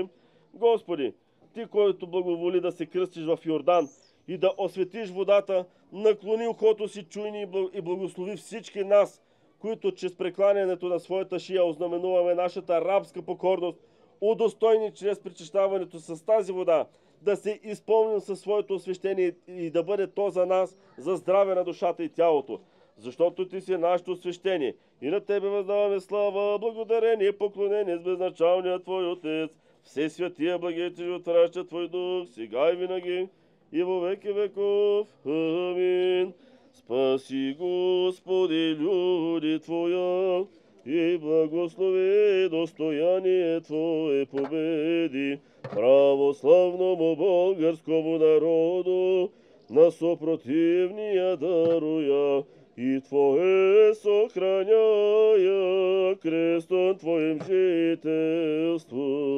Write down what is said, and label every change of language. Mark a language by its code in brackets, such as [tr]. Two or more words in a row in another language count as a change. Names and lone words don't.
[bg] Господи, Ти, който благоволи да се кръстиш в Йордан и да осветиш водата, наклони ухото си, чуйни и благослови всички нас, които чрез прекланянето на своята шия ознаменуваме нашата рабска покорност, удостойни чрез причащаването с тази вода, да се изпълним със своето освещение и да бъде то за нас, за здраве на душата и тялото. Защото Ти си нашето освещение и на Тебе въздаваме слава, благодарение, поклонение с безначалния Твой Отец, все святия, благите, животворящия Твой Дух, сега и винаги, [cu] и во веки веков. Амин. Спаси, Господи, люди Твоя, и благослови достояние Твое, победи православному българскому народу, на сопротивния даруя, и Твое сохраняя крестом Твоим жителство.